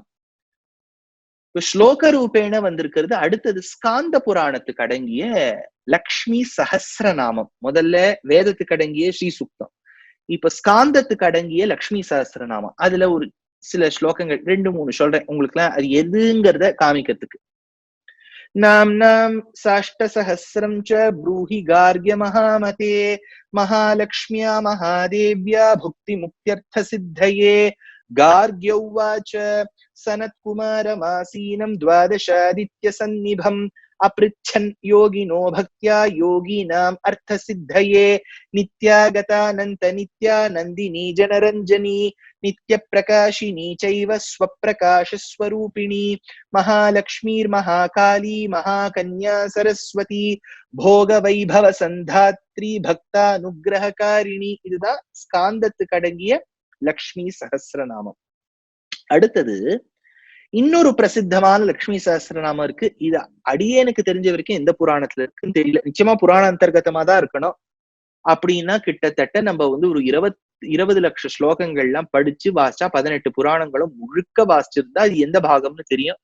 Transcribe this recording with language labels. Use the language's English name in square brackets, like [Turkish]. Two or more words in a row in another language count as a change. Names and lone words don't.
[Tamil] இப்ப ஸ்லோக ரூபேண வந்திருக்கிறது. அடுத்தது ஸ்காந்த புராணத்துக்கு அடங்கிய லக்ஷ்மி சஹஸ்ரநாமம். முதல்ல வேதத்துக்கு அடங்கிய ஸ்ரீ சுக்தம், இப்ப ஸ்காந்தத்துக்கு அடங்கிய லக்ஷ்மி சஹஸ்ரநாமம். அதுல ஒரு சில ஸ்லோகங்கள் 2-3 சொல்றேன் உங்களுக்கு எல்லாம் அது எதுங்கிறத காமிக்கிறதுக்கு. [Sanskrit] नाम्नां साष्टसहस्रं च ब्रूहि गार्ग्य महामते महालक्ष्म्या महादेव्या भुक्तिमुक्त्यर्थसिद्धये। गार्ग्य उवाच सनत्कुमारमासीनं द्वादशादित्यसन्निभम् अपृच्छन् योगिनो भक्त्या योगिनाम् अर्थसिद्धये। नित्यागतानन्त नित्यानन्दिनी जनरञ्जनी नित्यप्रकाशिनी चैव स्वप्रकाशस्वरूपिणी महालक्ष्मीर्महाकाली महाकन्या सरस्वती भोगवैभव सन्धात्री भक्तानुग्रहकारिणी. [Tamil] இதுதான் ஸ்காந்தத்துக்கு அடங்கிய லக்ஷ்மி சஹஸ்ரநாமம். அடுத்தது இன்னொரு பிரசித்தமான லக்ஷ்மி சஹஸ்ரநாமம் இருக்கு. இது அடியேனுக்கு தெரிஞ்ச வரைக்கும் எந்த புராணத்துல இருக்குன்னு தெரியல. நிச்சயமா புராண அந்தர்கதமா தான் இருக்கணும். அப்படின்னா கிட்டத்தட்ட நம்ம ஒரு 20 லட்சம் ஸ்லோகங்கள்லாம் படிச்சு வாசிச்சா 18 புராணங்களும் முழுக்க வாசிச்சிருந்தா அது எந்த பாகம்னு தெரியும்.